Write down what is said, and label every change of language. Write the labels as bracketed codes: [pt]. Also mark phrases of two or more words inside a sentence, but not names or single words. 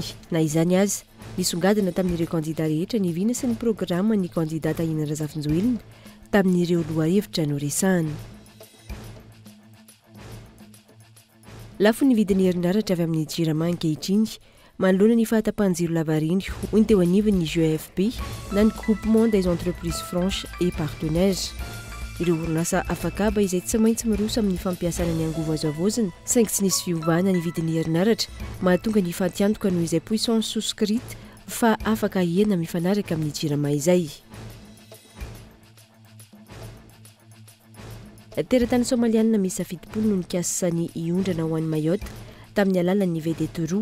[mg] Na izany aza, nisongadina tamin'ireo kandida rehetra ny viana sy ny programa ny kandida Tahina Razafinjoelina tamin'ireo lohahevitra no resahany. Lafo ny vidin'ny herinaratra avy amin'ny jirama ankehitriny manoloana ny fahatapahan-jiro lavariny hoy ny teo anivon'ny GEFP na ny [fr] groupement des entreprises franches et partenaires. [mg] Ireo orinasa afakaba izay tsy maintsy miroso amin'ny fampiasana ny angovo azoavozina saingy tsy nisy fiovana ny vidin'ny herinaratra mahatonga ny fatiantoka noho izay [fr] puissance souscrite [mg] fa afaka hiena mifanaraka amin'ny jirama izay. Teratany somaliana misy fitopolo no nikasany iondrana ho an'ny Mayotte tamin'ny alalan'ny vedety roa.